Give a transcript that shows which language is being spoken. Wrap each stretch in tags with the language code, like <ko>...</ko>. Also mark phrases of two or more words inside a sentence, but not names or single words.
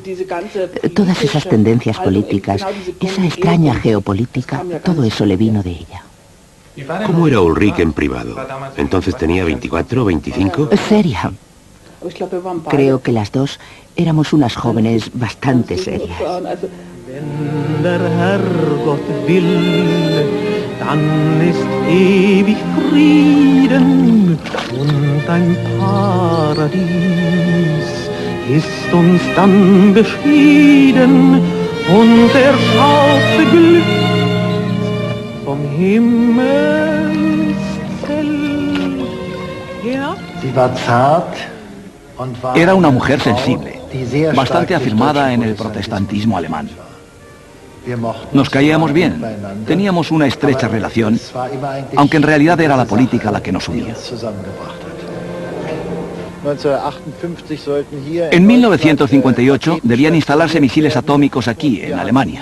<es>Todas esas tendencias políticas, esa extraña geopolítica, todo eso le vino de ella. ¿Cómo era Ulrike en privado? Entonces tenía 24 o 25. Seria. Creo que las dos éramos unas jóvenes bastante serias.</es> <de>Wenn der Herrgott will, dann ist ewig Frieden und ein Paradies ist uns dann beschieden und er schaut beglückt vom Himmelszelt herab. Sie war zart.</de> <es>Era una mujer sensible, bastante afirmada en el protestantismo alemán. Nos caíamos bien, teníamos una estrecha relación, aunque en realidad era la política la que nos unía. En 1958 debían instalarse misiles atómicos aquí, en Alemania.</es>